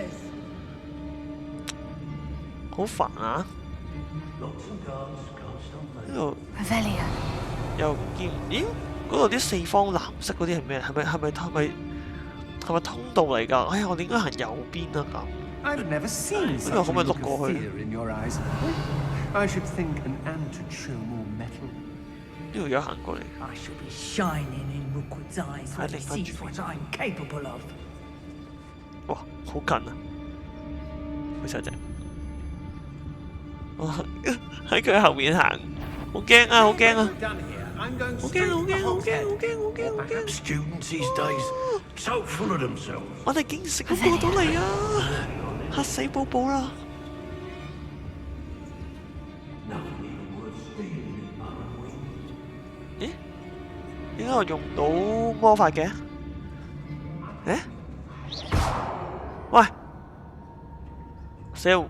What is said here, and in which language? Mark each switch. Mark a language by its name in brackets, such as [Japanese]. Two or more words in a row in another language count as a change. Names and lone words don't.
[Cantonese] 好煩啊！呢度又見咦？嗰度啲四方藍色嗰啲係咩？係咪通道嚟㗎？哎呀，我哋應該行右邊啊咁。 [English] I've never seen such a look of fear in your eyes. I should think an ant would show more mettle. [Cantonese] 呢條友行過嚟。 [English] I shall be shining in Rookwood's eyes when he sees what I'm capable of. [Cantonese] 哇，好近啊！好細隻。哇，喺佢後面行，好驚啊！好驚啊！好驚！ [English] Students these days, so full of themselves. [Cantonese] 我哋竟然食過到嚟啊！嚇死寶寶啦！咦？點解我用唔到魔法嘅？誒？喂！死啊！